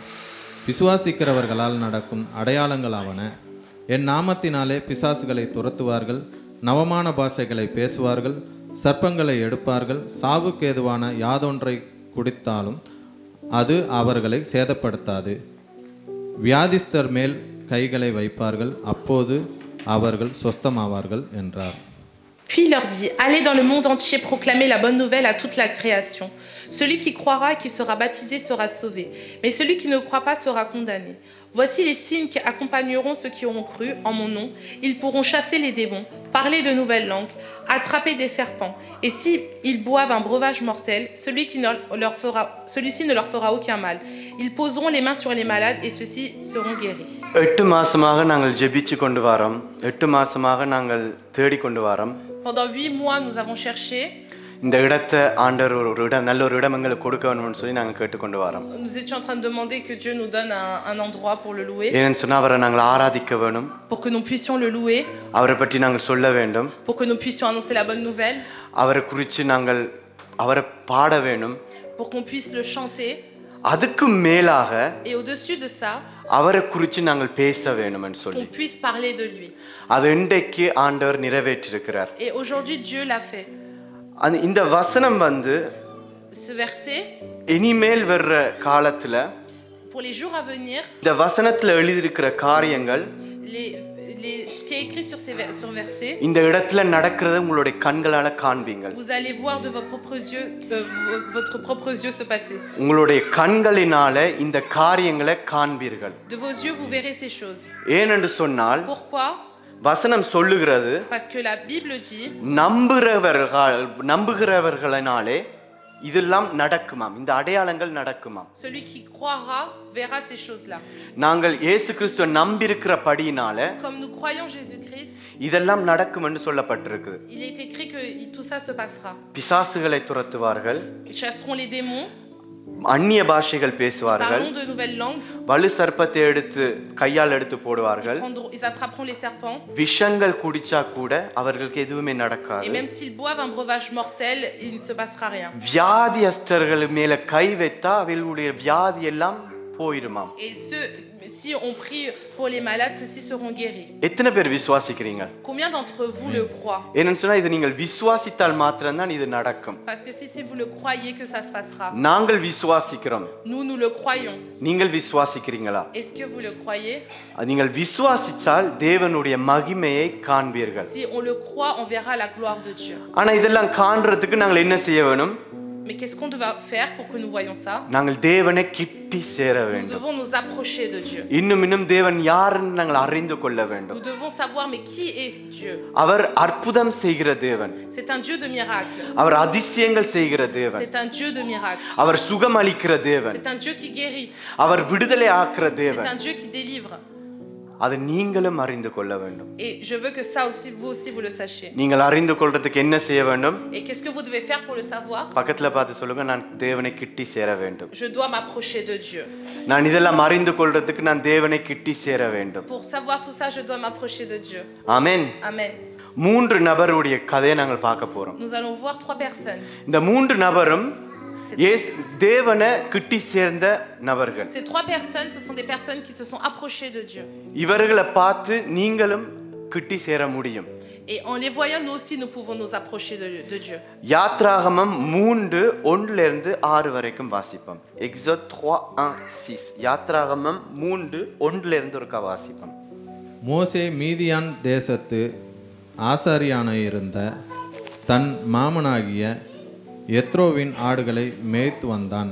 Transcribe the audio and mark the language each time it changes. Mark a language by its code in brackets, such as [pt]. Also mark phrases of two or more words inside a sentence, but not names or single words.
[ta] விசுவாசிக்கிறவர்களால் நடக்கும் அடையாளங்களாவன, என் நாமத்தினாலே பிசாசுகளை துரத்துவார்கள், நவமான பாஷைகளை பேசுவார்கள், சர்ப்பங்களை எடுப்பார்கள், சாவுக்கேதுவான யாதொன்றை குடித்தாலும் அது அவர்களை சேதப்படுத்தாது, வியாதிஸ்தர் மேல் கைகளை வைப்பார்கள், அப்போது அவர்கள் சொஸ்தமாவார்கள் என்றார். [fr] Puis il leur dit, allez dans le monde entier proclamer la bonne nouvelle à toute la création. Celui qui croira et qui sera baptisé sera sauvé, mais celui qui ne croit pas sera condamné. Voici les signes qui accompagneront ceux qui auront cru en mon nom. Ils pourront chasser les démons, parler de nouvelles langues, attraper des serpents. Et s'ils boivent un breuvage mortel, celui-ci ne leur fera aucun mal. Ils poseront les mains sur les malades et ceux-ci seront guéris. [ta] 8 மாசமாக நாங்கள் ஜெபிச்சு கொண்டு வரோம். 8 மாசமாக நாங்கள் தேடி கொண்டு வரோம். [fr] Pendant 8 mois, nous avons cherché. [ta] இந்த இடத்தை ஆண்டவர் ஒரு இடம் நல்ல ஒரு இடம் எங்களுக்கு கொடுக்க வேணும்னு சொல்லி நாங்கள் கேட்டுக்கொண்டு வரோம். [fr] Nous étions en train de demander que Dieu nous donne un endroit pour le louer, [ta] ஏன்னு சொன்னா அவரை நாங்கள் ஆராதிக்க வேணும், [fr] pour que nous puissions le louer, [ta] அவரை பற்றி நாங்கள் சொல்ல வேண்டும், [fr] pour que nous puissions annoncer la bonne nouvelle, [ta] அவரை குறித்து நாங்கள் அவரை பாட வேணும். [fr] pour qu'on puisse le chanter. [ta] அதுக்கு மேலாக [fr] Et au-dessus de ça, [ta] அவரை குறித்து நாங்கள் பேச வேணும்னு சொல்லி [fr] qu'on puisse parler de lui. [ta] அது இன்றைக்கு ஆண்டவர் நிறைவேற்றியிருக்கிறார். [fr] Et aujourd'hui, Dieu l'a fait. [ta] இந்த வசனம் வந்து [fr] Ce verset, [ta] இனிமேல் வர்ற காலத்துல [fr] pour les jours à venir, [ta] இந்த வசனத்துல எழுதியிருக்கிற காரியங்கள் [fr] ce qui est écrit sur ce verset, [ta] இந்த இடத்துல நடக்கிறத உங்களுடைய கண்களால காண்பீங்கள். [fr] vous allez voir de votre propre yeux se passer. [ta] உங்களுடைய கண்களினால இந்த காரியங்களை காண்பீர்கள். [fr] De vos yeux, vous verrez ces choses. [ta] ஏனென்று சொன்னால் [fr] Pourquoi? [ta] வசனம் சொல்லுகிறது [fr] Parce que la Bible dit, [ta] நம்புகிறவர்களினாலே இதெல்லாம் நடக்குமாம், இந்த அடையாளங்கள் நடக்குமாம். [fr] celui qui croira verra ces choses-là. [ta] நாங்கள் இயேசு கிறிஸ்துவை நம்பியிருக்கிறபடியினால [fr] Comme nous croyons Jésus-Christ, [ta] இதெல்லாம் நடக்கும் என்று சொல்லப்பட்டிருக்குது. [fr] il est écrit que tout ça se passera. [ta] பிசாசுகளை துரத்துவார்கள், [fr] Ils chasseront les démons, [ta] அந்நிய பாஷைகள் பேசுவார்கள், [fr] parleront de nouvelles langues, [ta] வலு சர்ப்பத்தை எடுத்து கையால் எடுத்து போடுவார்கள், [fr] ils attraperont les serpents, [ta] விஷங்கள் குடிச்சா கூட அவர்களுக்கு எதுவுமே [fr] et [ta] நடக்காது. [fr] même s'ils boivent un breuvage mortel, il ne se passera rien. [ta] வியாதியஸ்தர்கள் மேல கை வைத்தா அவர்களுடைய வியாதி எல்லாம் போயிருமாம். [fr] Et si on prie pour les malades, ceux-ci seront guéris. [ta] எத்தனை பேர் விசுவாசிக்கிறீங்க? [fr] Combien d'entre vous le croient? [ta] ஏன்னு சொன்னா இது நீங்கள் விசுவாசித்தால் மாத்திரம்தான் இது நடக்கும். [fr] Parce que si vous le croyez que ça se passera. [ta] நாங்கள் விசுவாசிக்கிறோம், [fr] Nous le croyons. [ta] நீங்கள் விசுவாசிக்கிறீங்களா? [fr] Est-ce que vous le croyez? [ta] நீங்கள் விசுவாசித்தால் தேவனுடைய மகிமையை காண்பீர்கள். [fr] Si on le croit, on verra la gloire de Dieu. [ta] ஆனா இதெல்லாம் காண்றதுக்கு நாங்கள் என்ன செய்ய வேணும்? [fr] Mais qu'est-ce qu'on doit faire pour que nous voyions ça? [ta] நாங்கள் தேவனை கிட்டி சேர [fr] Nous [ta] வேண்டும். [fr] devons nous approcher de Dieu. [ta] இன்னும் தேவன் யாருன்னு நாங்கள் அறிந்து கொள்ள வேண்டும். [fr] Nous devons savoir mais qui est Dieu? [ta] அவர் அற்புதம் செய்கிற தேவன், [fr] C'est un Dieu de miracles. [ta] அவர் அதிசயங்கள் செய்கிற தேவன், [fr] C'est un Dieu de miracles. [ta] அவர் சுகம் அளிக்கிற தேவன், [fr] C'est un Dieu qui guérit. [ta] அவர் விடுதலை ஆக்குற [fr] C'est [ta] தேவன். [fr] un Dieu qui délivre. [ta] அதை நீங்களும் அறிந்து கொள்ள வேண்டும். [fr] Et je veux que ça aussi, vous le sachiez. [ta] நீங்கள் அறிந்து கொள்றதுக்கு என்ன செய்ய வேண்டும்? [fr] Et qu'est-ce que vous devez faire pour le savoir? [ta] பக்கத்துல பார்த்து சொல்லுங்க, நான் தேவனை கிட்டி சேர வேண்டும். [fr] Je dois m'approcher de Dieu. [ta] நான் இதெல்லாம் அறிந்து கொள்றதுக்கு நான் தேவனை கிட்டி சேர வேண்டும். [fr] Pour savoir tout ça, je dois m'approcher de Dieu. [ta] ஆமென். [fr] Amen. [ta] 3 நபருடைய கதையை நாங்கள் பார்க்க போறோம். [fr] Nous allons voir 3 personnes. [ta] இந்த 3 நபரும் தேவனை கிட்டி சேர்ந்த நபர்கள். [fr] Ces 3 personnes, ce sont des personnes qui se sont approchées de Dieu. [ta] இவர்களை பார்த்து நீங்களும் கிட்டி சேர முடியும். [fr] Et en les voyant, nous aussi, nous pouvons nous approcher de Dieu. [ta] யாத்ராகமம் 3:1 6 வரைக்கும் வாசிப்போம். Exode 3:1-6. யாத்ராகமம் 3:1 ஒருக்கா வாசிப்போம். மோசே மீதியான் தேசத்து ஆசாரியானாயிருந்த தன் மாமனாகிய எத்ரோவின் ஆடுகளை மேய்த்து வந்தான்.